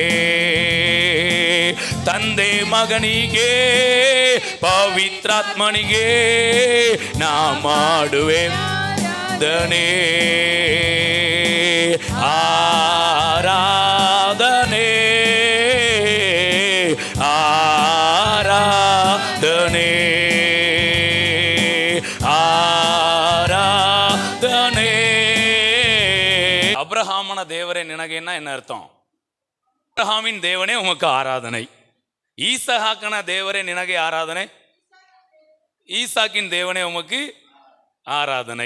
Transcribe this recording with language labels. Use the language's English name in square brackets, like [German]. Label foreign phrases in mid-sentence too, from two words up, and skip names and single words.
[Kannada] ತಂದೆ ಮಗನಿಗೆ ಪವಿತ್ರಾತ್ಮನಿಗೆ ನಾ ಮಾಡುವೆ ಆರಾಧನೆ, ಆರಾಧನೆ, ಆರಾಧನೆ, [Tamil] ஆராதனை. [Kannada] ಅಬ್ರಹಾಮನ ದೇವರೇ [Tamil] நினகேன்னா என்ன அர்த்தம்? அப்ரஹாமின் தேவனே உமக்கு ஆராதனை. [Kannada] ಈಸಾಕನ ದೇವರೇ ನಿನಗೆ ಆರಾಧನೆ, [Tamil] ஈசாக்கின் தேவனே உமக்கு ஆராதனை.